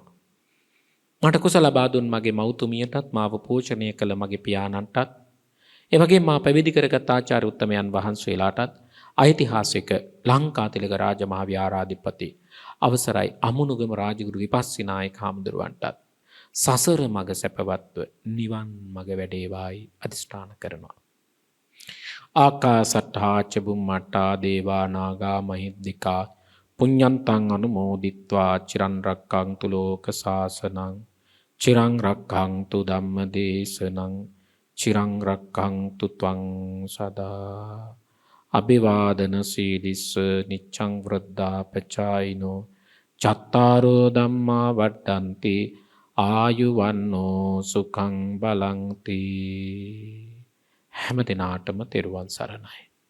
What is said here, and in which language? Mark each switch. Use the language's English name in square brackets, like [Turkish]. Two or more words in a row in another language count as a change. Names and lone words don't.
[Sinhala] මට කුසල ලබා දුන් මගේ මව්තුමියටත් මාව පෝෂණය කළ මගේ පියාණන්ටත් ඒ වගේම මා පැවිදි කරගත් ආචාර්ය උත්තමයන් වහන්සේලාටත් ඓතිහාසික ලංකාතිලක රාජමහා විහාරාධිපති අවසරයි අමුණුගම රාජගුරු විපස්සිනායක හාමුදුරුවන්ටත් සසර මඟ සැපවත්ව නිවන් මඟ වැඩේවායි අදිෂ්ඨාන කරනවා. [Pali] ආකාසට්ඨා ච බුම්මට්ඨා දේවා නාග මහිද්దికා පුඤ්ඤන්තං අනුමෝදිත්වා චිරන් රක්ඛන්තු ලෝක සාසනං චිරං රක්ඛන්තු ධම්ම දේශනං චිරං රක්ඛන්තු ත්වං සදා. අභිවාදන සීලිස්ස නිච්ඡං වෘද්ධා පචායිනෝ චත්තාරෝ ධම්මා වඩ්ඩන්ති ආයුවන්නෝ සුඛං බලං තී. [Sinhala] හැම දිනාටම තෙරුවන් සරණයි.